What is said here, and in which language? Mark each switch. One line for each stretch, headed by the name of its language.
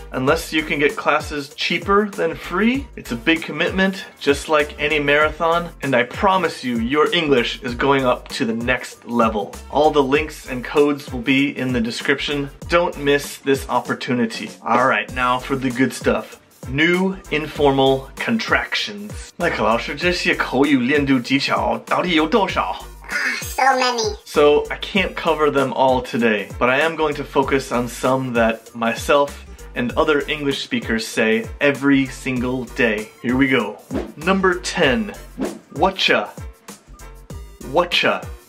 English: Unless you can get classes cheaper than free, it's a big commitment, just like any marathon, and I promise you, your English is going up to the next level. All the links and codes will be in the description. Don't miss this opportunity. Alright, now for the good stuff. New informal contractions.
Chinese: 麦克老师，这些口语练读技巧到底有多少？
English: So many. So I can't cover them all today, but I am going to focus on some that myself and other English speakers say every single day. Here we go. Number 10. Whatcha? Whatcha?